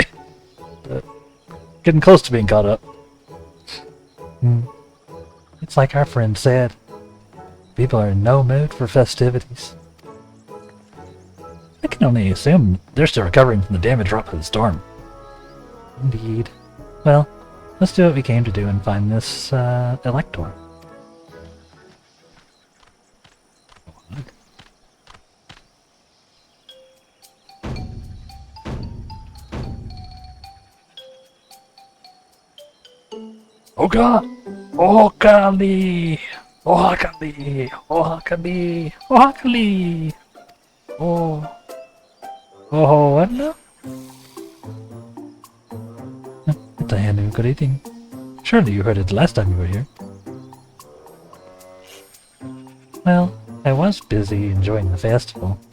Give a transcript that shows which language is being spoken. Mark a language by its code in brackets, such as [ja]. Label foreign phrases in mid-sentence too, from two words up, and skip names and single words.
[en] But getting close to being caught up. It's like our friend said. People are in no mood for festivities. I can only assume they're still recovering from the damage wrought by the storm. Indeed. Well, let's do what we came to do and find this, Elector. Oga! Okali! Ohakali! Ohakali! Ohakali! Oh. Oh, what now? What the hell, good eating. Surely you heard it the last time you were here. Well, I was busy enjoying the festival.